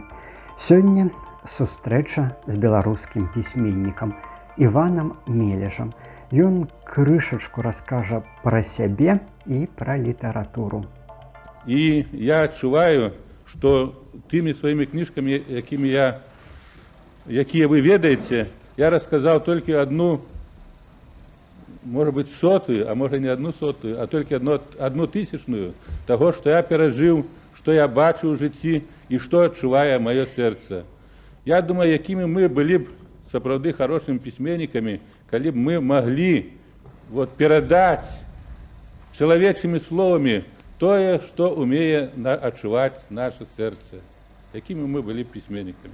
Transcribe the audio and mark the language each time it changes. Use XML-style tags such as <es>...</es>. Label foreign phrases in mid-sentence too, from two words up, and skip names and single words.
<be>Сёння сустрэча з беларускім пісьменнікам Іванам Мележам. Ён крышачку раскажа пра сябе і пра літаратуру. І я адчуваю, што тымі сваімі кніжкамі, якія вы ведаеце, я расказаў толькі</be> <ru>одну, может быть, сотую, а может не одну сотую,</ru> <be>а толькі</be> <ru>одну тысячную</ru> <be>таго, што я перажыў, што я бачу ў жыцці і што адчувае маё сэрца. Я думаю, якімі мы былі б сапраўды хорошымі пісьменнікамі, калі б мы маглі перадаць чалавечымі словамі тое, што умее адчуваць наше сэрца, якімі мы былі б пісьменнікамі.</be>